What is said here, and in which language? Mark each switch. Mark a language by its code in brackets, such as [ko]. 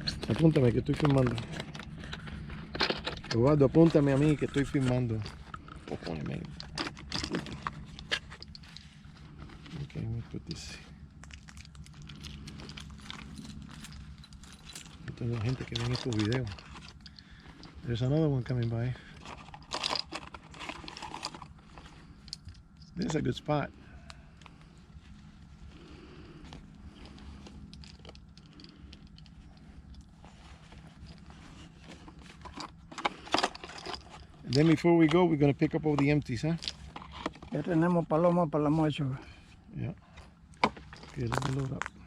[es] Apúntame que estoy filmando. Eduardo, apúntame a mí que estoy filmando. [en] Okay, let me put this. [es] Tengo gente que ve estos videos. [en] There's another one coming by. This is a good spot. And then before we go, we're going to pick up all the empties, huh? [es] Ya tenemos paloma para el almuerzo. [en] Yeah. Okay, let me load up.